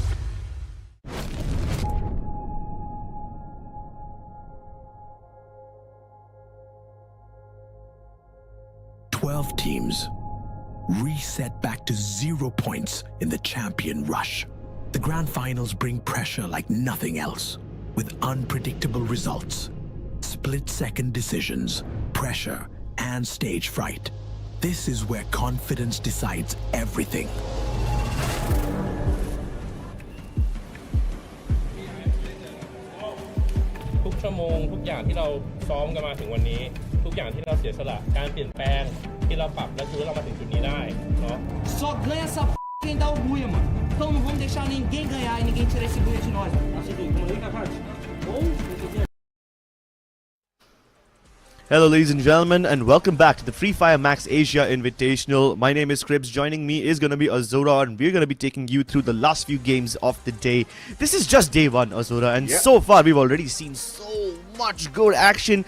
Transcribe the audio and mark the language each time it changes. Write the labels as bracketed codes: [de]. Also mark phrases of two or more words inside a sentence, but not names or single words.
[en] 12 teams reset back to 0 points in the champion rush. The grand finals bring pressure like nothing else, with unpredictable results, split-second decisions, pressure, and stage fright. This is where confidence decides everything. [th] ทุกชั่วโมงทุกอย่างที่เราซ้อมกันมาถึงวันนี้ทุกอย่างที่เราเสียสละการเปลี่ยนแปลงที่เราปรับและคือเรามาถึงจุดนี้ได้เนาะ [pt] Só ganha essa quem dá o Booyah, mano. Então não vamos deixar ninguém ganhar e ninguém tirar esse Booyah de nós. [en] Hello ladies and gentlemen, and welcome back to the Fire MAX Asia Invitational. My name is Cribs. Joining me is going to be Azura, and we're going to be taking you through the last few games of the day. This is just day one, Azura, and so far we've already seen so much good action.